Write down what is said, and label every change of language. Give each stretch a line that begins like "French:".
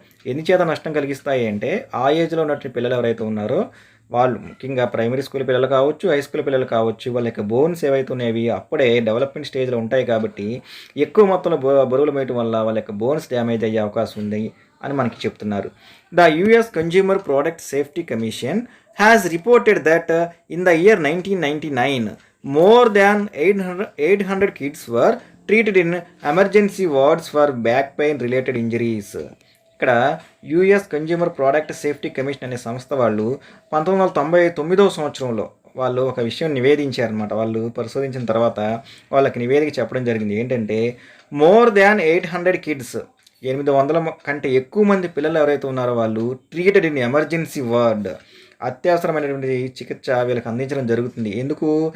Telugu: ఎందుచేత నష్టం కలిగిస్తాయి అంటే ఆ ఏజ్లో ఉన్నటువంటి పిల్లలు ఎవరైతే ఉన్నారో వాళ్ళు ముఖ్యంగా ప్రైమరీ స్కూల్ పిల్లలు కావచ్చు, హై స్కూల్ పిల్లలు కావచ్చు, వాళ్ళ యొక్క బోన్స్ ఏవైతే ఉన్నాయవి అప్పుడే డెవలప్మెంట్ స్టేజ్లో ఉంటాయి కాబట్టి ఎక్కువ మొత్తంలో బరువులు వేయటం వల్ల వాళ్ళ యొక్క బోన్స్ డ్యామేజ్ అయ్యే అవకాశం ఉంది అని మనకి చెప్తున్నారు.
English: The US consumer product safety commission has reported that in the year 1999 more than 800 kids were treated in emergency wards for back pain related injuries.
Telugu: ఇక్కడ US consumer product safety commission అనే సంస్థ వాళ్ళు 1999వ సంవత్సరంలో వాళ్ళు ఒక విషయం నివేదించారనమాట. వాళ్ళు పరిశోధించిన తర్వాత వాళ్ళకి నివేదిక చెప్పడం జరిగింది. ఏంటంటే
English: more than 800 kids,
Telugu: 800 కంటే ఎక్కువ మంది పిల్లలు ఎవరైతే ఉన్నారో వాళ్ళు
English: treated in emergency ward,
Telugu: అత్యవసరమైనటువంటి చికిత్స వీళ్ళకి అందించడం జరుగుతుంది. ఎందుకు?